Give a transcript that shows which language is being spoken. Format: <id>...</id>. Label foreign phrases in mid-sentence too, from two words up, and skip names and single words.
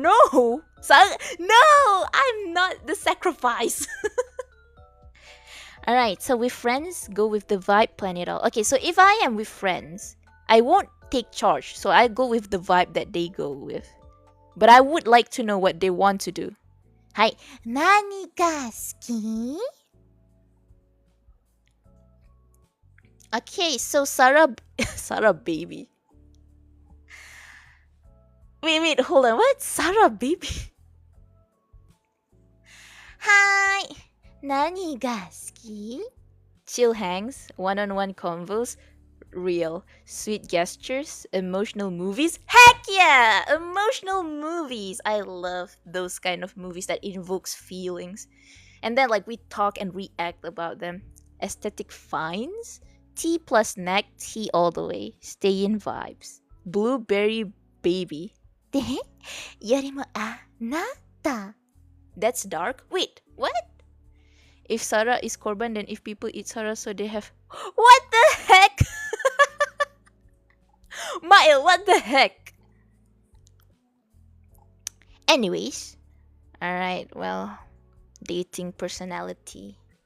<en>No. No, I'm not the sacrifice. Alright, so with friends, go with the vibe, plan it all. Okay, so if I am with friends, I won't take charge. So I go with the vibe that they go with. But I would like to know what they want to do. Hi.</en> <ja>Nani ga suki?</ja> <en>Okay, so Sarah baby. Wait, hold on. What? Sarah baby? Hi.</en> <ja>Nani ga suki?</ja> <en>Chill hangs, one-on-one convos, real, sweet gestures, emotional movies. Heck yeah! Emotional movies. I love those kind of movies that invokes feelings. And then like we talk and react about them. Aesthetic finds. Tea plus neck, tea all the way. Stay in vibes. Blueberry baby.</en> <ja>Yorimo anata.</ja> <en>That's dark. Wait, what? If Sarah is korban, then if people eat Sarah, so they have. What the heck? Mael, what the heck? Anyways, alright, well, dating personality.</en>